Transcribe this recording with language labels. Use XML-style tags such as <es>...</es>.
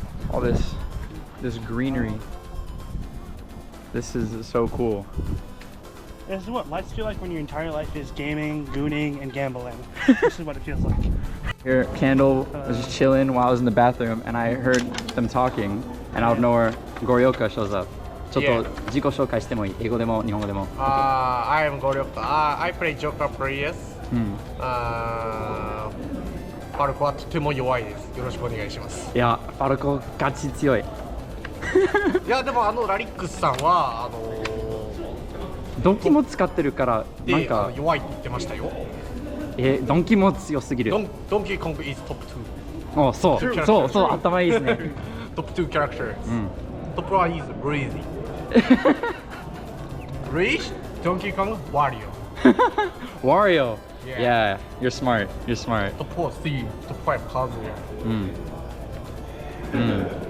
<en>All this greenery. This is so cool. This is what life feels like when your entire life is gaming, gooning, and gambling. This is what it feels like. Here, Candle was just chilling while I was in the bathroom, and I heard them talking, and out of nowhere, Goryoka shows up.</en> <ja>ちょっと自己紹介してもいい？英語でも日本語でも。</ja> <en>I am Goryoka. I play Joker players.</en> <ja>ファルコはとても弱いです。よろしくお願いします。いや、ファルコガチ強い。いやでもラリックスさんはドンキも使ってるからなんか弱いって言ってましたよ。ドンキも強すぎる。</ja> <en>ドンキーコング is top 2。</en> <ja>そう頭いいですね。</ja> <en>トップ2キャラクター。トップ1 is Breezy。 Breeze, Donkey Kong, Wario. Wario. Yeah, you're smart. Top 4 Steve, top 5 Kazuya.</en>